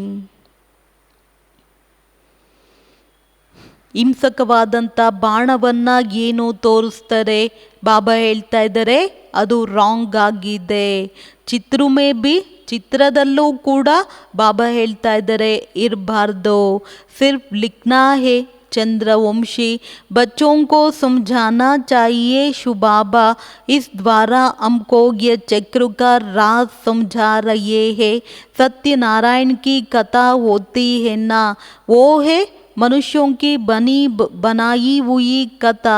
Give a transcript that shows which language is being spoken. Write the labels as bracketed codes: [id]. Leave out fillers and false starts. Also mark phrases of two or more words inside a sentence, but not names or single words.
[kn] ಹಿಂಸಕವಾದಂಥ ಬಾಣವನ್ನು ಏನು ತೋರಿಸ್ತಾರೆ? ಬಾಬಾ ಹೇಳ್ತಾ ಇದ್ದಾರೆ ಅದು ರಾಂಗ್ ಆಗಿದೆ. [hi] चित्र में भी [kn] ಚಿತ್ರದಲ್ಲೂ ಕೂಡ ಬಾಬಾ ಹೇಳ್ತಾ ಇದ್ದಾರೆ ಇರಬಾರ್ದು. [hi] सिर्फ लिखना है चंद्रवंशी बच्चों को समझाना चाहिए। शुबाबा इस द्वारा हमको ये चक्र का राज समझा रहे हैं। सत्यनारायण की कथा होती है ना, वो है मनुष्यों की बनाई हुई कथा।